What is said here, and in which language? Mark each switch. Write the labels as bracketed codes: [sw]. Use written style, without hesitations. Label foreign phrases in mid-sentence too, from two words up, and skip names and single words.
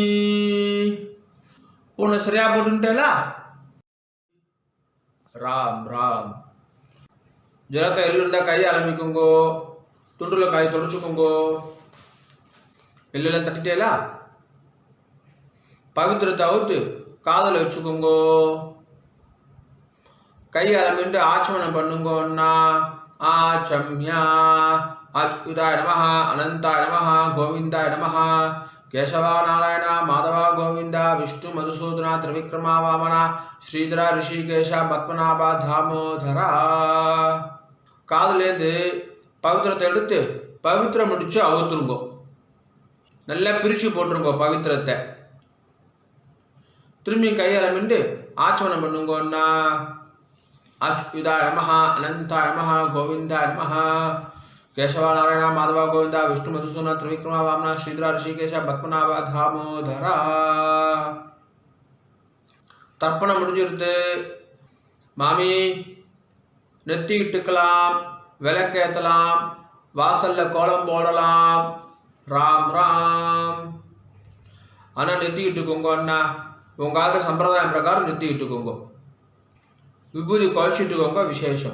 [ta] பூனை சரியா போட்டுட்டேல ராம் ராம் ஜலத்தை எள்ளுண்டா கையை ஆரம்பிக்குங்கோ துண்டுல காய் தொடச்சுக்கோங்கோ எல்லாம் தட்டிட்டேல பவித்திரத்தை அவுத்து காதல வச்சுக்கோங்கோ கை ஆரம்பிட்டு ஆச்சமனம் பண்ணுங்கோ அண்ணா ஆச்சம்யா [sa] अच्युताय नमः अनंताय नमः गोविंदाय नमः केशव नारायण माधव गोविंद विष्णु मधुसूदन त्रिविक्रमा वामन श्रीधर ऋषिकेश पद्मनाभ दामोदर [ta] காதுலேருந்து பவித்திரத்தை எடுத்து பவித்திரம் முடிச்சு அவுத்துருங்கோ நல்லா பிரித்து போட்டுருங்கோ பவித்திரத்தை திரும்பி கையால் மிண்டு ஆச்சமனம் பண்ணுங்கோன்னா [sa] அच्युताय नमः अनंताय नमः गोविंदाय नमः केशव नारायण माधव गोविंद विष्णु मधुसूदन त्रिविक्रमा वामन श्रीधर ऋषिकेश पद्मनाभ दामोदर [ta] தர்ப்பணம் முடிஞ்சிருது மாமி நெத்தி இட்டுக்கலாம் விளக்கேற்றலாம் வாசல்ல கோலம் போடலாம் ராம் ராம் ஆனால் நெத்தி இட்டுக்கோங்க அண்ணா உங்க ஆக சம்பிரதாயம் பிரகாரம் நெத்தி இட்டுக்கோங்க விபூதி குறைச்சிட்டுக்கோங்க, விசேஷம்.